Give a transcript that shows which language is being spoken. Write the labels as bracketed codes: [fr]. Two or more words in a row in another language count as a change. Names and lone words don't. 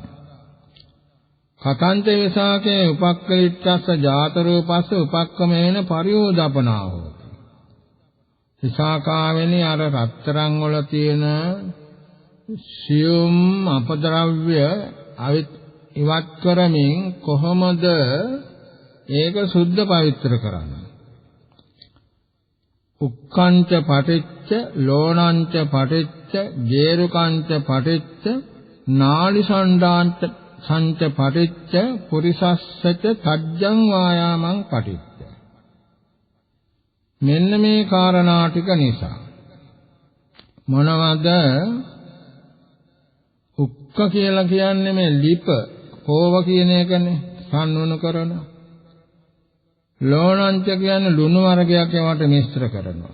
[pi] කතංච විසාකේ උපක්ඛලිට්ඨස්ස ජාත රූපස්ස උපක්කමේන පරියෝදපනා හෝති. [si] විසාකාවෙනි අර රත්තරන් වල තියෙන සියුම් අපද්‍රව්‍ය ඉවත් කරමින් කොහොමද ඒක සුද්ධ පවිත්‍ර කරන්නේ? [pi] උක්ඛංච පටිච්ච ලෝණංච පටිච්ච ජේරුකංච පටිච්ච නාලි සණ්ඩාංච සංච පටිච්ච පුරිසස්සච තජ්ජං වායාමං පටිච්ච. [si] මෙන්න මේ කාරණා ටික නිසා මොනවද? උක්ක කියලා කියන්නේ මේ ලිප කෝව කියන එකනේ, සම්නුන කරන. ලෝණංච කියන්නේ ලුණු වර්ගයක් ඒවට මිශ්‍ර කරනවා.